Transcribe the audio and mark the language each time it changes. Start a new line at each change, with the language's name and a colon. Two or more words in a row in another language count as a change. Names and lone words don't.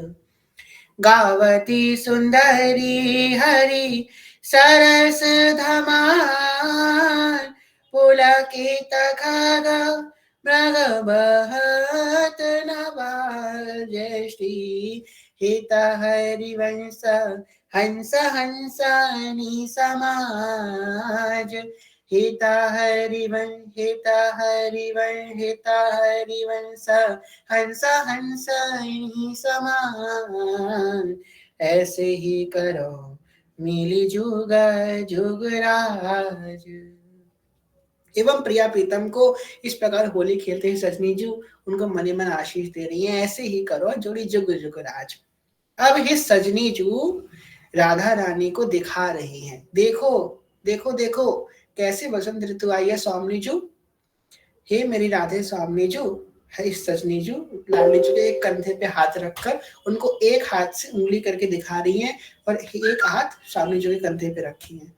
Hindi: गावती सुंदरी हरि सरस धमार पुलकित खग मृग बहत नवार जय श्री हित हरिवंश हंस हंसानी समाज हिता हरिवंश हंस हंसाई समान ऐसे ही करो मिली जुग जुगराज। एवं प्रिया प्रीतम को इस प्रकार होली खेलते हैं सजनी जी उनको मने मन आशीष दे रही हैं, ऐसे ही करो जोड़ी जुग जुग राज। अब ये सजनी जू राधा रानी को दिखा रही हैं, देखो देखो देखो कैसे वसंत ऋतु आई है स्वामी जू, हे मेरी राधे स्वामी जू है इस सजनी जू लावली जू के एक कंधे पे हाथ रखकर उनको एक हाथ से उंगली करके दिखा रही हैं और एक हाथ स्वामी जू के कंधे पे रखी है।